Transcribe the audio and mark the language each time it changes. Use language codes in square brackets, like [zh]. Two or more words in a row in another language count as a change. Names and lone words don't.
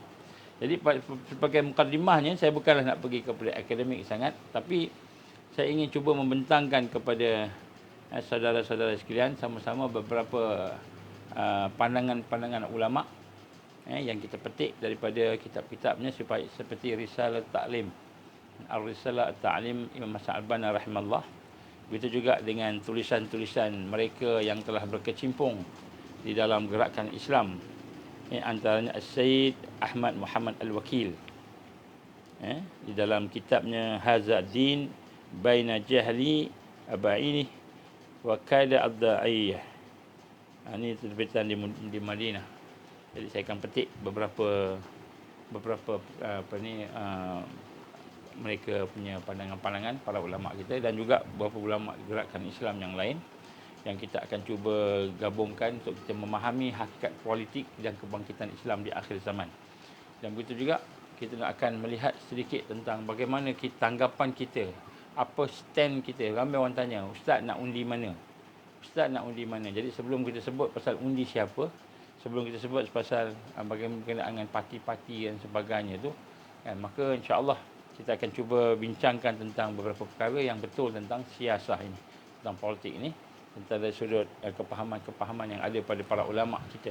[ms] Jadi sebagai mukadimahnya saya bukanlah nak pergi kepada akademik sangat, tapi saya ingin cuba membentangkan kepada saudara-saudara sekalian sama-sama beberapa pandangan-pandangan ulama yang kita petik daripada kitab-kitabnya seperti Risalah Ta'lim, Ar-Risalah Ta'lim Imam Hasan Al-Banna rahimahullah. Begitu juga dengan tulisan-tulisan mereka yang telah berkecimpung di dalam gerakan Islam. Antaranya As-Sayyid Ahmad Muhammad Al-Wakil. Di dalam kitabnya Hadza Ad-Din Baina Jahli Aba'ini wa Kada Ad-Da'iyah. Ini terbitan di Madinah. Jadi saya akan petik beberapa mereka punya pandangan-pandangan para ulama kita dan juga beberapa ulama gerakan Islam yang lain yang kita akan cuba gabungkan untuk kita memahami hakikat politik dan kebangkitan Islam di akhir zaman. Dan begitu juga kita akan melihat sedikit tentang bagaimana tanggapan kita, apa stand kita. Ramai orang tanya, Ustaz nak undi mana? Ustaz nak undi mana? Jadi sebelum kita sebut pasal undi siapa, sebelum kita sebut pasal bagaimana berkenaan dengan parti-parti dan sebagainya tu, maka insya-Allah kita akan cuba bincangkan tentang beberapa perkara yang betul tentang siasah ini, tentang politik ini, tentang dari sudut kepahaman-kepahaman yang ada pada para ulama kita.